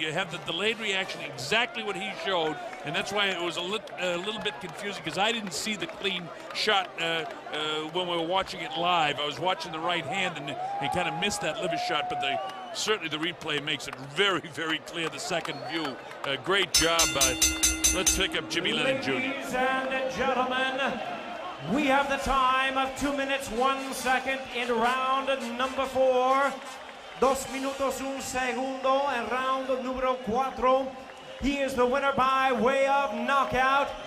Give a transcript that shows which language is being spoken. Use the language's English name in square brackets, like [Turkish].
[English] You have the delayed reaction, exactly what he showed. And that's why it was a little bit confusing, because I didn't see the clean shot when we were watching it live. I was watching the right hand and kind of missed that liver shot, but certainly the replay makes it very, very clear, the second view. Great job. Let's pick up Jimmy Lennon Jr. Ladies and gentlemen, we have the time of 2 minutes, 1 second in round number 4. [Spanish] 2 minutos, 1 segundo en round número 4. [English] He is the winner by way of knockout.